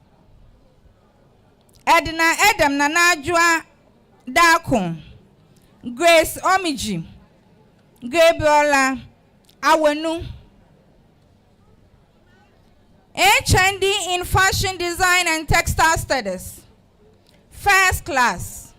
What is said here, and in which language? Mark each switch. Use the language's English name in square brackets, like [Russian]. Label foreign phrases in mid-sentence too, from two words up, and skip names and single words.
[English] Edna Edem Nanajua Dakon, Grace Omiji, Gabriola Awenu, HND in fashion design and textile studies. First class.